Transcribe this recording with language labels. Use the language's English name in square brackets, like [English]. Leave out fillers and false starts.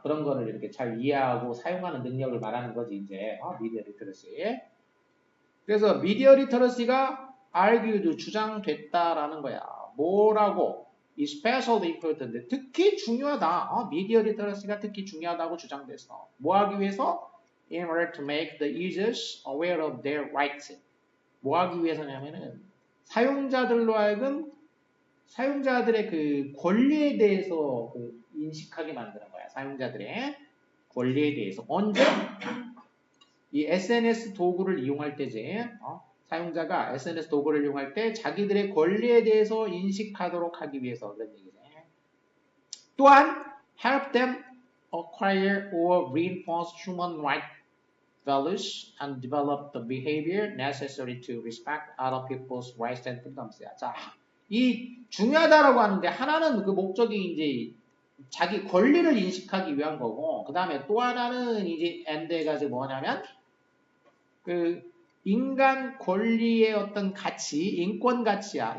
[Korean] 그런 거를 이렇게 잘 이해하고 사용하는 능력을 말하는 거지 이제 미디어 리터러시. 그래서 미디어 리터러시가 argued 주장됐다라는 거야. 뭐라고? [English] especially important. [Korean] 특히 중요하다. 미디어 리터러시가 특히 중요하다고 주장됐어. 뭐 하기 위해서? [English] In order to make the users aware of their rights. [Korean] 뭐 하기 위해서냐면은 사용자들로 하여금 사용자들의 그 권리에 대해서 그 인식하게 만드는 거야. 사용자들의 권리에 대해서. 언제? 이 SNS 도구를 이용할 때지. 사용자가 SNS 도구를 이용할 때 자기들의 권리에 대해서 인식하도록 하기 위해서 그런 얘기죠. 또한 [English] help them acquire or reinforce human rights values and develop the behavior necessary to respect other people's rights and freedoms. [Korean] 자, 이 중요하다라고 하는데 하나는 그 목적이 이제 자기 권리를 인식하기 위한 거고 그 다음에 또 하나는 이제 and가 뭐냐면 그 인간 권리의 어떤 가치, 인권 가치야.